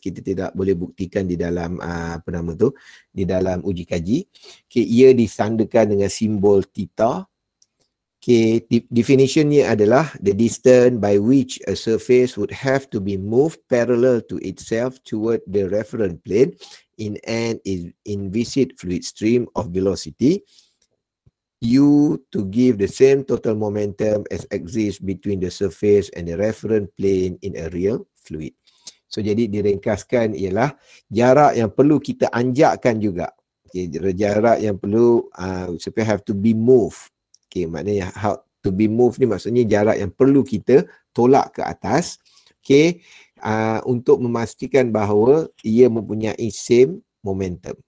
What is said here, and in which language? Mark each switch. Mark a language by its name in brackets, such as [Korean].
[Malay] Kita tidak boleh buktikan di dalam di dalam uji kaji. Okey, ia disandakan dengan simbol theta. Okey, definitionnya adalah [English] the distance by which a surface would have to be moved parallel to itself toward the reference plane in an inviscid fluid stream of velocity u to give the same total momentum as exists between the surface and the reference plane in a real fluid. [Malay] So, jadi diringkaskan ialah jarak yang perlu kita anjakkan juga. Okay, jarak yang perlu supaya [English] have to be moved. [Malay] Okay, maknanya [English] how to be moved [Malay] ni maksudnya jarak yang perlu kita tolak ke atas. Okay, untuk memastikan bahawa ia mempunyai [English] same momentum.